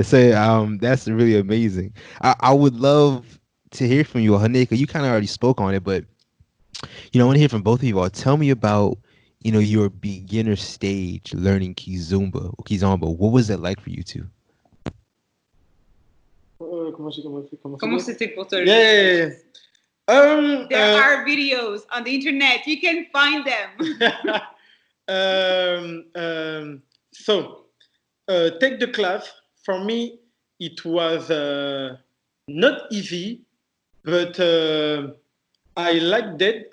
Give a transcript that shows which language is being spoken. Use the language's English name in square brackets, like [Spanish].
[English] So that's really amazing. I would love to hear from you, Haneka. You kind of already spoke on it, but I want to hear from both of you all. Tell me about your beginner stage learning Kizomba. What was it like for you two? [French] Comment c'était pour toi? [English] Yeah, yeah, yeah. There are videos on the internet. You can find them. So take the class. For me, it was not easy, but I like that.